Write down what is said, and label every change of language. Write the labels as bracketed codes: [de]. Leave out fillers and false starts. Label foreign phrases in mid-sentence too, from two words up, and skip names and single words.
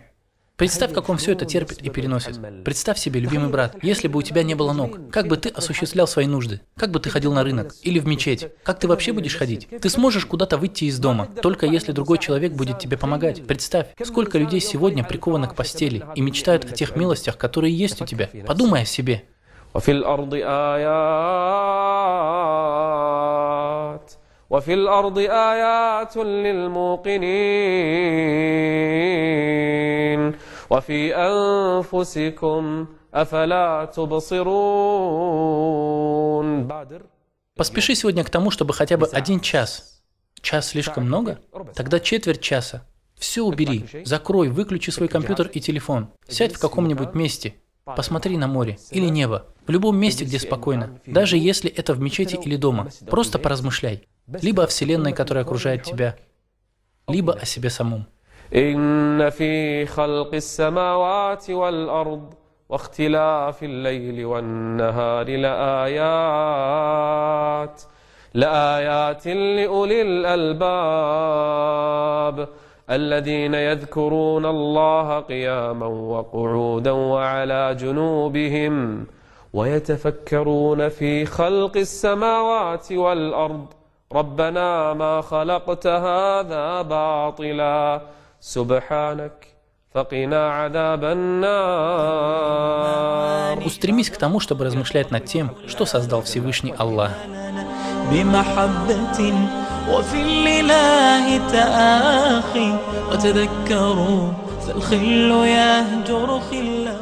[ru] Представь, как он все это терпит и переносит. Представь себе, любимый брат, если бы у тебя не было ног, как бы ты осуществлял свои нужды? Как бы ты ходил на рынок или в мечеть? Как ты вообще будешь ходить? Ты сможешь куда-то выйти из дома, только если другой человек будет тебе помогать. Представь, сколько людей сегодня прикованы к постели и мечтают о тех милостях, которые есть у тебя. Подумай о себе. [ar] وفي الأرض آيات للموقنين وفي أنفسكم أفلا تبصرون. [ru] Поспеши сегодня к тому, чтобы хотя бы 1 час. Час слишком много? Тогда четверть часа. Все убери, закрой, выключи свой компьютер и телефон. Сядь в каком-нибудь месте, посмотри на море или небо, в любом месте, где спокойно, даже если это в мечети или дома. Просто поразмышляй, либо о Вселенной, которая окружает тебя, либо о себе самом. [ar] إن في خلق السماوات والأرض واختلاف الليل والنهار لآيات لأولي الألباب الذين يذكرون الله قياما وقعودا وعلى جنوبهم ويتفكرون في خلق السماوات والأرض ربنا ما خلقت هذا باطلا سبحانك فقنا عذاب النار. [ru] Устремись к тому, чтобы размышлять над тем, что создал Всевышний Аллах. [ar] بمحبة وفي الإله تآخي وتذكروا فالخل يهجر خلا